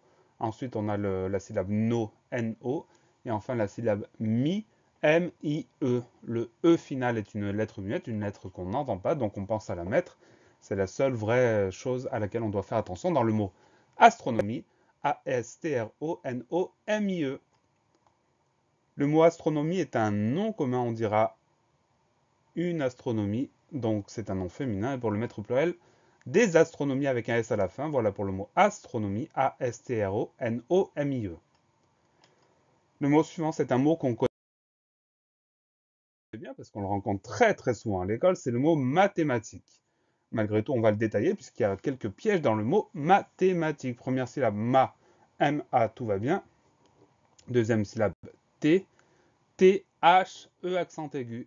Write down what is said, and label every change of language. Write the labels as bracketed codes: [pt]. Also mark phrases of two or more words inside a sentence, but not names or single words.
[fr] Ensuite, on a la syllabe no, N-O. Et enfin, la syllabe mi, M-I-E. Le E final est une lettre muette, une lettre qu'on n'entend pas, donc on pense à la mettre. C'est la seule vraie chose à laquelle on doit faire attention dans le mot astronomie, A-S-T-R-O-N-O-M-I-E. Le mot astronomie est un nom commun, on dira une astronomie, donc c'est un nom féminin, et pour le mettre au pluriel, des astronomies avec un S à la fin, voilà pour le mot astronomie, A-S-T-R-O-N-O-M-I-E. Le mot suivant, c'est un mot qu'on connaît bien, parce qu'on le rencontre très très souvent à l'école, c'est le mot mathématique. Malgré tout, on va le détailler, puisqu'il y a quelques pièges dans le mot mathématique. Première syllabe, ma, M-A, tout va bien. Deuxième syllabe, T, T-H, E accent aigu.